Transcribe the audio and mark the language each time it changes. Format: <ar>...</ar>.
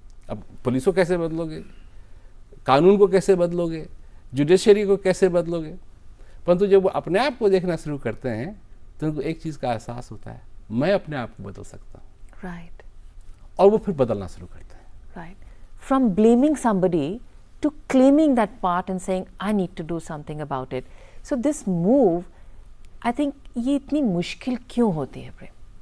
<hi>अब पुलिस को कैसे बदलोगे, कानून को कैसे बदलोगे, जुडिशरी को कैसे बदलोगे। परंतु जब वो अपने आप को देखना शुरू करते हैं तो उनको एक चीज का एहसास होता है, मैं अपने आप को बदल सकता हूँ। राइट। और वो फिर बदलना शुरू करते हैं। Right.</hi> <en>From blaming somebody to claiming that part and saying I need to do something about it. So this move, I think</en> <hi>ये इतनी मुश्किल क्यों होती है प्रेम?</hi>